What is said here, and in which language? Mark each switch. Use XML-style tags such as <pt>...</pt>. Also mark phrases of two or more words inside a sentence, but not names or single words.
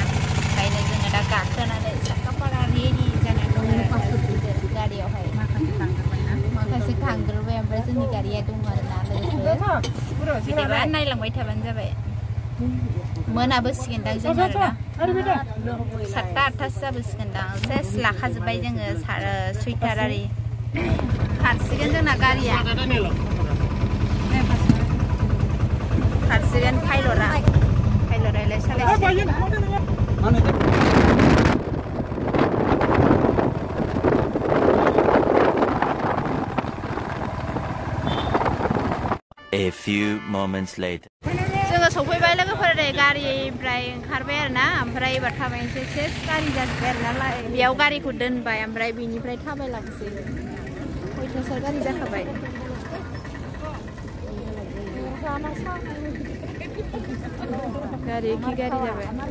<brx>ओंखायनो जोङो दा गाखोनानै साखाफोरा रेडि जानानै दं आरो गारियावहाय माखासे थांग्रोबाय ओमफ्राय जोंनि गारिया दं आरोना लोगोफोर बिदिबा नायलांबाय थाबानो जाबाय मोनाबोसिगोनदां जों आरोना 7टा 8टासो जाबोसिगोनदां सेस लाखाजोब्बाय जोङो सुइटार आरि खारसिगोन जोंना गारिया खारसिगोन पाइलटआलाय सालायसिगोन</brx> <en>A few moments later.</en> <brx>जोङो सफैबाय लोगोफोर गारिनिफ्राय ओंखारबाय आरोना ओमफ्राय एबार थाबायनोसै सेस गारि जाजोब्बाय आरोना बेयाव गारिखौ दोनबाय ओमफ्राय बिनिफ्राय थाबायलांसै खयथासो गारि जाखाबाय गारि खि गारि जाबाय</brx>